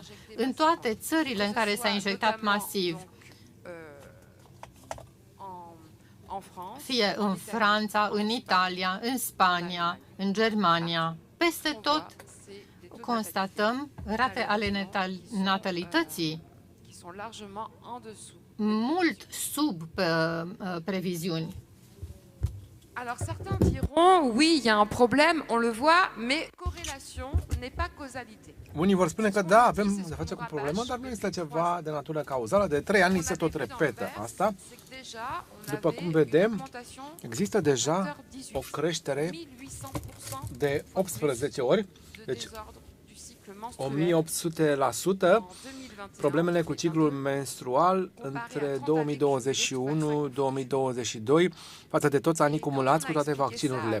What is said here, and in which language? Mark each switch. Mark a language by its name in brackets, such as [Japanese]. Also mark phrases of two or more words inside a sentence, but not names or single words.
[Romanian] În toate țările în care s-a injectat masiv, fie în Franța, în Italia, în Spania, în Germania, peste tot constatăm rate ale natalității mult sub prévisions. [French] Alors certains diront, oui, il y a un problème, on le voit, mais corrélation n'est pas causalité. [Romanian] Unii vor spune că da, avem de face cu problemă, dar nu este ceva de natură cauzală. De 3 ani se tot repetă asta. După cum vedem, există deja o creștere de 18 ori, deci 1800%, problemele cu ciclul menstrual între 2021-2022 față de toți anii cumulați cu toate vaccinurile.